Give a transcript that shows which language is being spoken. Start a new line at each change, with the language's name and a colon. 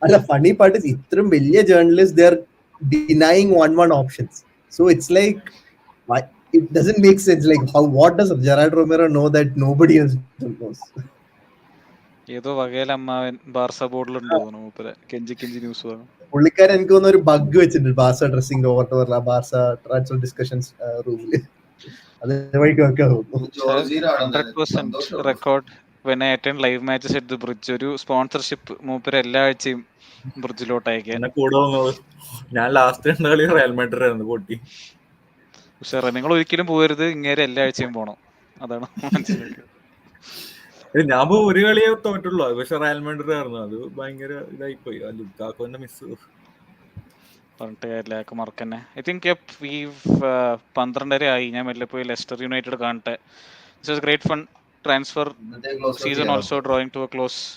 Malayalam: Funny part ഇത്രയും വലിയ journalist
English: They are denying 1-1 options. So it's like, it doesn't make sense. Like, what does Gerard Romero know that nobody else knows?
Malayalam: ഏതോ വകയില അമ്മാവൻ Barca ബോർഡിലുണ്ട് തോന്നുന്നു മൂപ്പരെ കെഞ്ചി news പറഞ്ഞു. പുള്ളിക്കാരൻ എനിക്ക് തോന്നുന്ന ഒരു ബഗ് വെച്ചിട്ടുണ്ട് Barca dressing over Barca transfer discussions റൂമില്. അത് വഴിക്ക് വെക്കാൻ തോന്നുന്നു.
English: 100% record when I attend live matches at the bridge.
Malayalam: ഒരു സ്പോൺസർഷിപ്പ് മൂപ്പര് എല്ലാ ആഴ്ചയും ബ്രിഡ്ജിലോട്ട് അയക്കാൻ. ഞാൻ ലാസ്റ്റ് കണ്ട കളി റയൽ മാഡ്രിഡ് ആയിരുന്നു പൊട്ടി. പക്ഷേ നിങ്ങൾ ഒരിക്കലും പോകരുത്, ഇങ്ങേരെ എല്ലാ ആഴ്ചയും പോണം. അതാണ് മനസ്സിലാക്കിയത്. ഞാൻ ഒരു കളിയെ തോറ്റുള്ളൂ, പക്ഷെ റയൽ മാഡ്രിഡ് ആയിരുന്നു. അത് ഭയങ്കര ഇതായിപ്പോയി. ആ ലുക്കാക്കോന്റെ മിസ് പറഞ്ഞിട്ട് കാര്യമില്ല, മറക്കന്നെ.
English: I think
Malayalam: 12:30 ആയി. ഞാൻ മെല്ലെ പോയി ലെസ്റ്റർ യുണൈറ്റഡ് കാണട്ടെ.
English: This was great fun. Transfer season also drawing to a close.